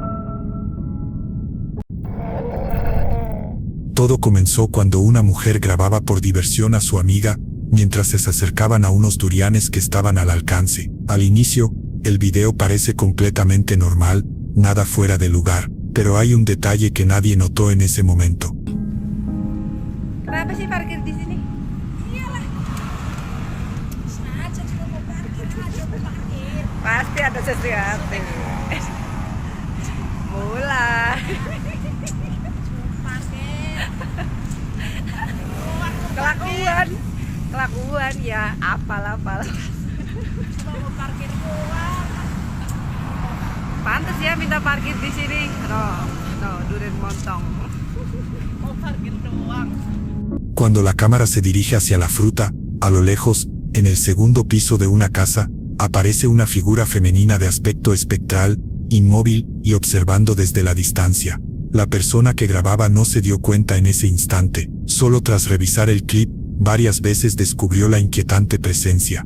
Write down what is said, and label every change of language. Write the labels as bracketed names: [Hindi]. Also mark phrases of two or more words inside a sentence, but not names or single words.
[Spanish] Todo comenzó cuando una mujer grababa por diversión a su amiga, mientras se acercaban a unos durianes que estaban al alcance. Al inicio, el video parece completamente normal, nada fuera de lugar, pero hay un detalle que nadie notó en ese momento. [Indonesian] Kenapa sih parkir di sini? Iyalah. Sengaja juga mau parkir, parkir. Pasti ada sesuatu. Mulai. Kelakuan ya, apal. Cuma mau parkir doang. Pantes ya minta parkir di sini. No, duren montong. Mau parkir doang. [Spanish] Cuando la cámara se dirige hacia la fruta, a lo lejos, en el segundo piso de una casa, aparece una figura femenina de aspecto espectral, inmóvil y observando desde la distancia. La persona que grababa no se dio cuenta en ese instante, solo tras revisar el clip, varias veces descubrió la inquietante presencia.